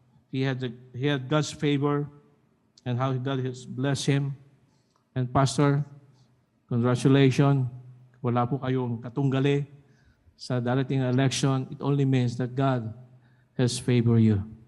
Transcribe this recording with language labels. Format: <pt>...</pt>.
<en>He had God's favor and how God has blessed him. And pastor, congratulations.</en> <tl>Wala po kayong katunggali sa darating na election.</tl> <en>It only means that God has favored you.</en>